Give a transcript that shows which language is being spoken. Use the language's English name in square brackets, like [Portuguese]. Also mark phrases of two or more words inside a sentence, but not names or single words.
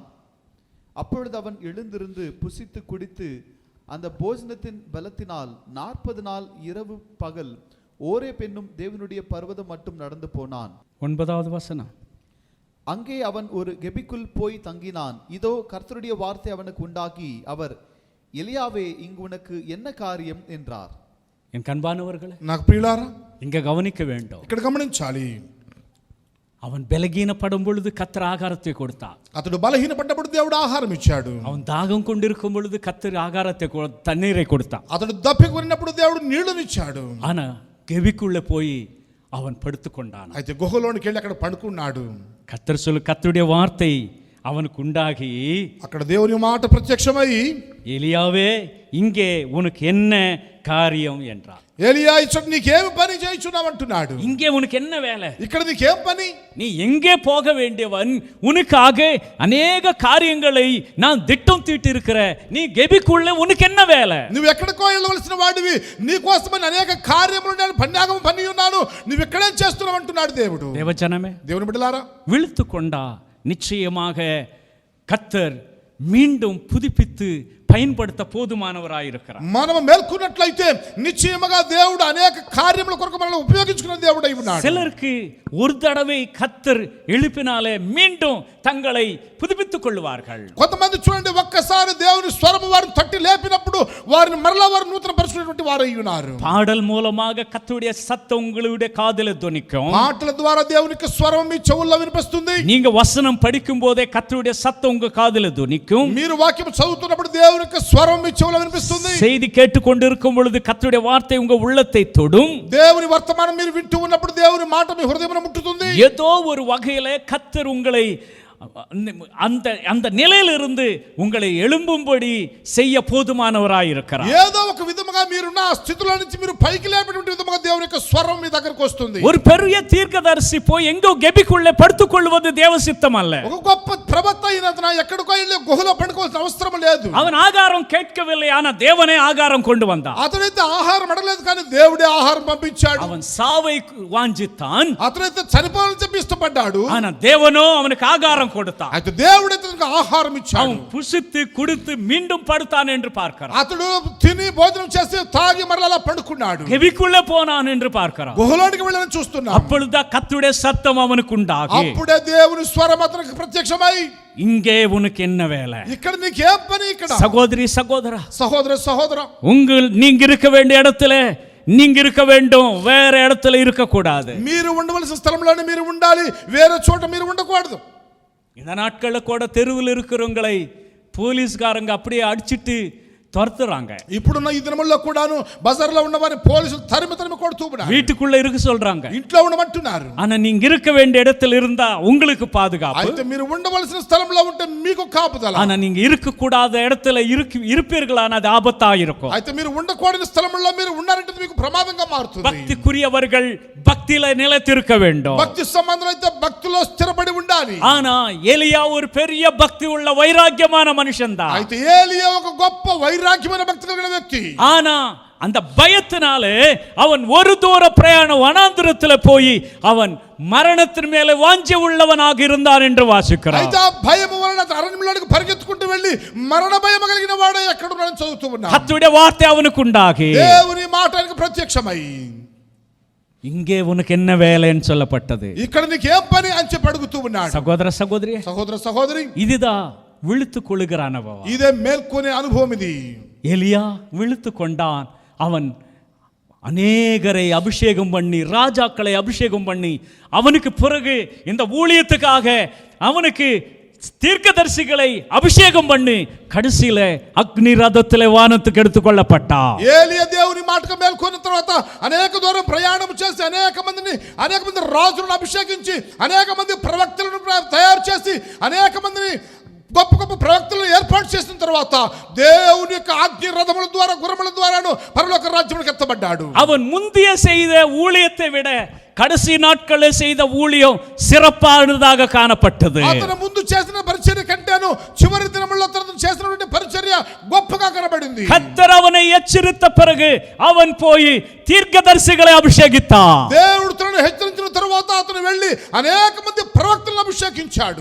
[Tamil] அப்பொழுது அவன் எழுந்திருந்து புசித்து குடித்து அந்த போஜனத்தின் பலத்தினால் 40 நாள் இரவு பகல் ஓரே பெண்ணும் தேவனுடைய பர்வதம் மட்டும் நடந்து போனான். 9வது வசனம். அங்கே அவன் ஒரு கெபிக்குள் போய் தங்கினான். இதோ கர்த்தருடைய வார்த்தை அவனுக்கு உண்டாகி, அவர், எலியாவே, இங்கு உனக்கு என்ன காரியம் என்றார். என் கண்பானவர்களே, [Telugu] నాకు ప్రియులారా, [Tamil] இங்க கவனிக்க வேண்டும். [Telugu] ఇక్కడ గమనించాలి. [Tamil] அவன் బలహీనపடும் பொழுது கர்த்தர் ஆகாரத்தை கொடுத்தார். [Telugu] అతడు బలహీనపడ్డప్పుడు దేవుడు ఆహారం ఇచ్చాడు. [Tamil] அவன் தாகம் கொண்டிருக்கும் பொழுது கர்த்தர் ஆகாரத்தை தண்ணீரை கொடுத்தான். [Telugu] అతడు దప్పికొన్నప్పుడు దేవుడు నీళ్లను ఇచ్చాడు. [Tamil] ஆனா கெபிக்குள்ள போய் அவன் படுத்துக்கொண்டான். [Telugu] అయితే గుహలోనికి వెళ్ళి అక్కడ పడుకున్నాడు. [Tamil] கர்த்தர் சொல்லு, கர்த்தருடைய வார்த்தை அவனுக்கு உண்டாகி, [Telugu] అక్కడ దేవుని మాట ప్రత్యక్షమై, [Tamil] எலியாவே, இங்கே உனக்கு என்ன காரியம் என்றார். [Telugu] ఏలియా ఇచ్చట నీకేమి పని చేయించున్నావు అంటున్నాడు. [Tamil] இங்கே உனக்கு என்ன வேலை? ఇక్కడ నీకేం పని? நீ எங்கே போக வேண்டியவன்? உனக்காக அநேக காரியங்களை நான் திட்டம் தீட்டி இருக்கிற, நீ கெபிக்குள்ள உனக்கு என்ன வேலை? [Telugu] నువ్వు ఎక్కడికో వెళ్ళవలసిన వాడివి, నీ కోసమని అనేక కార్యములు నేను పన్యాగం పని ఉన్నాను, నువ్వు ఇక్కడేం చేస్తున్నావు అంటున్నాడు దేవుడు. [Tamil] தேவஜனமே, [Telugu] దేవుని బిడ్డలారా, [Tamil] விழுத்து கொண்டா நிச்சயமாக கர்த்தர் மீண்டும் புதுப்பித்து பயன்படுத்த போதுமானவராயிருக்கிறார். [Telugu] మనము మేల్కొన్నట్లయితే నిశ్చయముగా దేవుడు అనేక కార్యముల కొరకు మనల్ని ఉపయోగించుకునే దేవుడై ఉన్నాడు. [Tamil] சிலருக்கு ஒரு தடவை கர்த்தர் எழுப்பினாலே மீண்டும் தங்களை புதுப்பித்துக் கொள்வார்கள். [Telugu] కొంతమంది చూడండి, ఒక్కసారి దేవుని స్వరము వారిని తట్టి లేపినప్పుడు వారిని మరలా వారు నూతన పరిచినటువంటి వారై ఉన్నారు. [Tamil] பாடல் மூலமாக கர்த்தருடைய சத்தம் உங்களுடைய காதில துணிக்கும். [Telugu] మాటల ద్వారా దేవునికి స్వరం మీ చెవుల్లో వినిపిస్తుంది. [Tamil] நீங்க வசனம் படிக்கும் போதே கர்த்தருடைய சத்தம் உங்க காதில துணிக்கும். [Telugu] మీరు వాక్యం చదువుతున్నప్పుడు దేవునికి స్వరం మీ చెవుల్లో వినిపిస్తుంది. [Tamil] செய்தி கேட்டுக்கொண்டிருக்கும் பொழுது கர்த்தருடைய வார்த்தை உங்க உள்ளத்தை தொடும். [Telugu] దేవుని వర్తమానం మీరు వింటూ ఉన్నప్పుడు దేవుని మాట మీ హృదయమును ముట్టుతుంది. [Tamil] ஏதோ ஒரு வகையிலே கர்த்தர் உங்களை அந்த அந்த நிலையிலிருந்து உங்களை எழும்பும்படி செய்ய போதுமானவராயிருக்கிறார். [Telugu] ఏదో ఒక విధముగా మీరున్న ఆ స్థితిలో నుంచి మీరు పైకి లేపేటువంటి విధముగా దేవుని యొక్క స్వరం మీ దగ్గరకు వస్తుంది. [Tamil] ஒரு பெரிய தீர்க்கதரிசி போய் எங்கோ கெபிக்குள்ளே படுத்துக் கொள்வது தேவ சித்தம் அல்ல. [Telugu] ఒక గొప్ప ప్రవక్త అయినందున ఎక్కడికో వెళ్ళి గుహలో పడుకోవాల్సిన అవసరం లేదు. [Tamil] அவன் ఆహారం கேட்கவில்லை, ஆனா தேவனே ஆகாரம் கொண்டு வந்தார். [Telugu] అతనైతే ఆహారం అడగలేదు, కానీ దేవుడే ఆహారం పంపించాడు. [Tamil] அவன் சாவை வாஞ்சித்தான், [Telugu] అతనైతే చనిపోవాలని చెప్పి ఇష్టపడ్డాడు, [Tamil] ஆனா தேவனோ அவனுக்கு ஆகாரம் கொடுத்தார். [Telugu] అయితే దేవుడైతే అతనికి ఆహారం ఇచ్చాడు. [Tamil] அவன் புசித்து குடித்து மீண்டும் படுத்தான் என்று பார்க்கிறான். [Telugu] అతడు తిని భోజనం చేసి తాగి మరలా పడుకున్నాడు. [Tamil] கெபிக்குள்ளே போனான் என்று பார்க்கிறான். [Telugu] గుహలోనికి వెళ్ళని చూస్తున్నాం. [Tamil] அப்பொழுது கர்த்தருடைய சத்தம் அவனுக்கு உண்டாகி, [Telugu] అప్పుడే దేవుని స్వరం అతనికి ప్రత్యక్షమై, [Tamil] இங்கே உனக்கு என்ன வேலை? [Telugu] ఇక్కడ నీకేం పని? ఇక్కడ [Tamil] சகோதரி சகோதரா, [Telugu] సహోదర సహోదర, [Tamil] நீங்க இருக்க வேண்டிய இடத்துல நீங்க இருக்க வேண்டும், வேற இடத்துல இருக்க கூடாது. [Telugu] మీరు ఉండవలసిన స్థలంలోనే మీరు ఉండాలి, వేరే చోట మీరు ఉండకూడదు. [Tamil] இந்த நாட்கள்ல கூட தெருவில் இருக்கிறவங்களை போலீஸ்காரங்க அப்படியே அடிச்சிட்டு துரத்துறாங்க. [Telugu] ఇప్పుడున్న ఈ దినముల్లో కూడాను బజార్లో ఉన్న వారిని పోలీసులు తరిమి తరిమి కొడుతూ ఉన్నారు. [Tamil] வீட்டுக்குள்ள இருக்க சொல்றாங்க, [Telugu] ఇంట్లో ఉండమంటున్నారు. [Tamil] ஆனா நீங்க இருக்க வேண்டிய இடத்துல இருந்தா உங்களுக்கு பாதுகாப்பு. [Telugu] అయితే మీరు ఉండవలసిన స్థలంలో ఉంటే మీకు కాపుదల. [Tamil] ஆனா நீங்க இருக்க கூடாத இடத்துல இருப்பீர்களான அது ஆபத்தா இருக்கும். [Telugu] అయితే మీరు ఉండకూడని స్థలంలో మీరు ఉన్నారంటే మీకు ప్రమాదంగా మారుతుంది. [Tamil] பக்திக்குரியவர்கள் பக்தியில நிலைத்திருக்க வேண்டும். [Telugu] భక్తి సంబంధం అయితే భక్తిలో స్థిరపడి ఉండాలి. [Tamil] ஆனா எலியா ஒரு பெரிய பக்தி உள்ள வைராக்கியமான மனுஷன் தான். [Telugu] అయితే ఏలియా ఒక గొప్ప వైరాగ్యమైన భక్తి కలిగిన వ్యక్తి. [Tamil] ஆனா அந்த பயத்தினாலே அவன் ஒரு தூர பிரயாணம் வனாந்திரத்துல போய் அவன் மரணத்தின் மேலே வாஞ்சை உள்ளவனாக இருந்தான் என்று வாசிக்கிறார். [Telugu] అయితే ఆ భయము వలన అరణ్యంలోకి పరిగెత్తుకుంటూ వెళ్ళి మరణ భయం కలిగిన వాడు ఎక్కడ ఉన్నాడని చదువుతూ ఉన్నాడు. [Tamil] கர்த்தருடைய வார்த்தை அவனுக்கு உண்டாகி [Telugu] దేవుని మాట ఆయనకు ప్రత్యక్షమై, [Tamil] இங்கே உனக்கு என்ன வேலைன்னு சொல்லப்பட்டது. [Telugu] ఇక్కడ నీకేం పని అని చెప్పి అడుగుతూ ఉన్నాడు. [Tamil] சகோதர சகோதரி, [Telugu] సహోదర సహోదరి, [Tamil] இதுதான் விழுத்து கொள்ளுகிற அனுபவம். [Telugu] ఇదే మేల్కొనే అనుభవం ఇది. [Tamil] எலியா விழுத்து கொண்டான். அவன் அநேகரை அபிஷேகம் பண்ணி, ராஜாக்களை அபிஷேகம் பண்ணி, அவனுக்கு பிறகு இந்த ஊழியத்துக்காக அவனுக்கு தீர்க்கதரிசிகளை அபிஷேகம் பண்ணி கடைசியில அக்னி ரதத்திலே வானத்துக்கு எடுத்துக்கொள்ளப்பட்டான். [Telugu] ఏలియా దేవుని మాటకు మేల్కొన్న తర్వాత అనేక దూరం ప్రయాణం చేసి అనేక మంది రాజులను అభిషేకించి అనేక మంది ప్రవక్తలను తయారు చేసి అనేక మందిని గొప్ప గొప్ప ప్రవక్తలను ఏర్పాటు చేసిన తర్వాత దేవుని యొక్క అగ్ని రథముల ద్వారా గుర్రముల ద్వారాను పరలోక రాజ్యములకు ఎత్తబడ్డాడు. [Tamil] அவன் முந்திய செய்த ஊழியத்தை விட கடைசி நாட்களில் செய்த ஊழியம் சிறப்பானதாக காணப்பட்டது. [Telugu] అతను ముందు చేసిన పరిచర్య కంటేను చివరి దినముల్లో అతను చేసినటువంటి పరిచర్య గొప్పగా కనబడింది. [Tamil] கர்த்தர் அவனை எச்சரித்த பிறகு அவன் போய் தீர்க்கதரிசிகளை அபிஷேகித்தான். [Telugu] దేవుడు తనను హెచ్చరించిన తర్వాత అతను వెళ్ళి అనేక మంది ప్రవక్తలను అభిషేకించాడు.